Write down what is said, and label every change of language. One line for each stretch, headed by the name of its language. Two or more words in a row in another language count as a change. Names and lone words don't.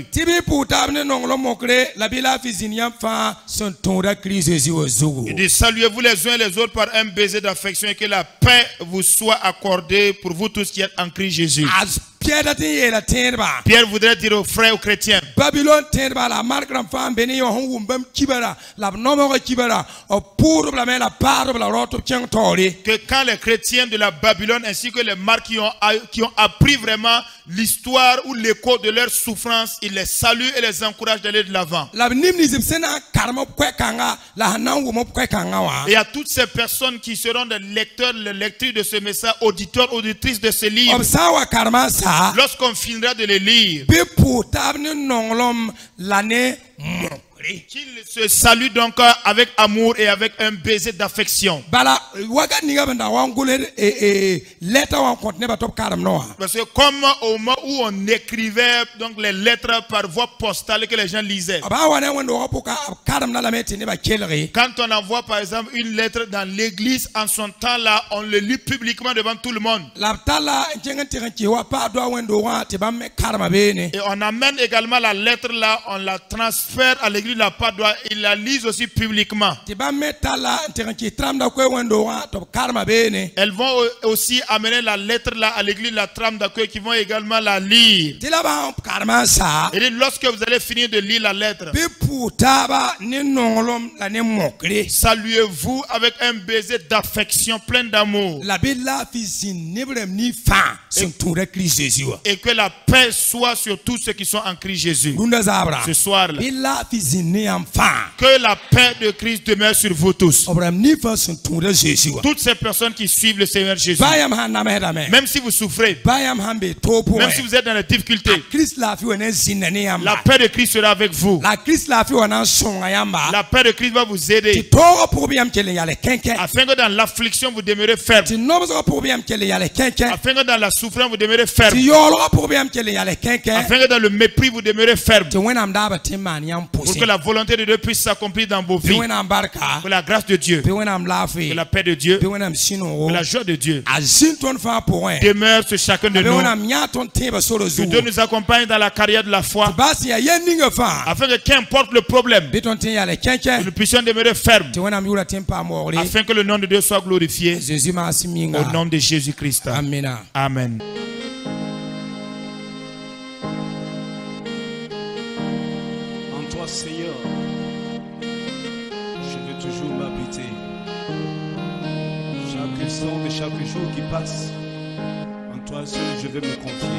French: Et dit saluez-vous les uns et les autres par un baiser d'affection, et que la paix vous soit accordée pour vous tous qui êtes en Christ Jésus. Pierre voudrait dire aux frères, aux chrétiens,
Mossi: Babylone tẽedba la markram fãa n be ne yõ sẽn wʋm bãmb kibara la b nomg kibara b pʋʋdb lame la paadb la rao tɩ b kẽng taoore
French: que quand les chrétiens de la Babylone ainsi que les marques qui ont appris vraiment l'histoire ou l'écho de leur souffrance, ils les saluent et les encouragent d'aller de l'avant.
Mossi: la b nimnism sẽn na n karem b koɛ-kãnga la sẽn na n wʋm b koɛ-kãngã wã
French: Et à toutes ces personnes qui seront des lecteurs, les lectrices de ce message, auditeurs, auditrices de ce livre,
Mossi: b sã n wa karema n saa
French: lorsqu'on finira de les lire,
Mossi: bɩ pʋʋs taab ne nonglem la ne mokre
French: qu'ils se saluent donc avec amour et avec un baiser d'affection.
Mossi: bala wakat ninga b n da wa n gʋls lɛta wã n kõt nebã tɩ b karem ne wã
French: Parce que comme au moment où on écrivait donc les lettres par voie postale que les gens lisaient,
Mossi: b a wa ne wẽnd-doogã pʋka b karemda lame tɩ nebã kelge
French: quand on envoie par exemple une lettre dans l'église, en son temps-là, on le lit publiquement devant tout le monde.
Mossi: la b talla n kẽng n tɩg n kɩ wa paa doa wẽnd-doogã tɩ bãmb me karema beene
French: Et on amène également la lettre là, on la transfère à l'église de la Padoie, ils la lisent aussi publiquement.
Mossi: tɩ bãmb me talla n tɩg n kɩ tɩrãmda koe wẽnd-doogã tɩ b karema beene
French: Elles vont aussi amener la lettre là à l'église de la trame d'accueil qui vont également la lire.
Mossi: tɩ la bã n karema n saa
French: Et lorsque vous allez finir de lire la lettre,
Mossi: bɩ pʋʋs taaba ne nonglem la ne mokre
French: saluez-vous avec un baiser d'affection plein d'amour.
Mossi: la bɩ laafɩ zĩnd neb rãmb ni fãa sẽn tũuda kirist zeezi wã
French: Et que la paix soit sur tous ceux qui sont en Christ Jésus.
Mossi: rũndã zaabrã
French: Ce soir-là,
Mossi: bɩ laafɩ zĩnd ne yãmb fãa
French: que la paix de Christ demeure sur vous tous.
Mossi: b rãmb ni fãa sẽn tũuda zeezi wã
French: Toutes ces personnes qui suivent le Seigneur Jésus,
Mossi: baa yãmb sãn namsdame
French: même si vous souffrez,
Mossi: baa yãmb sãn be toog
French: même si
Mossi: pʋgẽ
French: vous êtes dans les difficultés,
Mossi: kirist laafɩ wa ne zĩnda ne yãmba
French: la paix de Christ sera avec vous.
Mossi: la kirist laafɩ wa na n sõnga yãmba
French: La paix de Christ va vous aider
Mossi: tɩ toogã pʋg bɩ yãmb kell n yale kẽnkẽ
French: afin que dans l'affliction vous demeurez ferme,
Mossi: tɩ nobsgã pʋg bɩ yãmb kell n yale kẽnkẽ
French: afin que dans la souffrance vous demeurez
Mossi: tɩ
French: ferme,
Mossi: yaoolgã pʋg bɩ yãmb kell n yale kẽnkẽ
French: afin que dans le mépris vous demeurez ferme,
Mossi: tɩ wẽnnaam daabã tɩ n maan yãmb
French: pour que
Mossi: pʋsẽ
French: la volonté de Dieu puisse s'accomplir dans vos
Mossi: bɩ
French: vies.
Mossi: wẽnnaam barka
French: Que la grâce de Dieu,
Mossi: bɩ wẽnnaam
French: que
Mossi: laafɩ
French: la paix de Dieu,
Mossi: bɩ wẽnnaam sũ-noogo
French: que la joie de Dieu
Mossi: a zĩnd tõnd fãa pʋgẽ
French: demeure sur chacun de
Mossi: bɩ
French: nous.
Mossi: wẽnnaam yãa tõnd tẽebã sora
French: Que
Mossi: zugu
French: Dieu nous accompagne dans la carrière de la foi,
Mossi: tɩ baa sẽn yaa yɛn ninga fãa
French: afin que qu'importe le problème,
Mossi: bɩ tõnd tɩ n yale kẽnkẽ
French: nous puissions demeurer fermes,
Mossi: tɩ wẽnnaam yʋʋra tɩ n paam waoogre
French: afin que le nom de Dieu soit glorifié
Mossi: zeezi maasem
French: au
Mossi: yĩnga
French: nom de Jésus-Christ.
Mossi: amina
French: Amen. En toi, Seigneur, je veux toujours m'habiter. Chaque instant de chaque jour qui passe, en toi seul, je veux me confier.